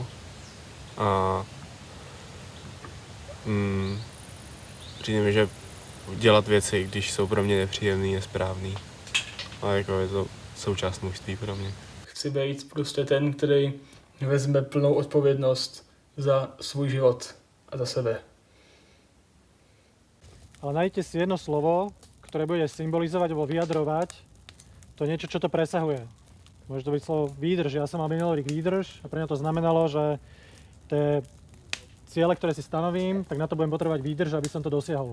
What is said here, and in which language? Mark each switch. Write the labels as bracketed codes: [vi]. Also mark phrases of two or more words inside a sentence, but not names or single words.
[cs] A přijde mi, že dělat věci, když jsou pro mě nepříjemný, je správný. A jako je to součást mužství pro mě. Chci být prostě ten, který vezme plnou odpovědnost za svůj život a za sebe. [sk] Ale nájdete si jedno slovo, ktoré bude symbolizovať alebo vyjadrovať to niečo, čo to presahuje. Môže to byť slovo výdrž. Ja som mal minulý rok výdrž a pre mňa to znamenalo, že tie ciele, ktoré si stanovím, tak na to budem potrebovať výdrž, aby som to dosiahol.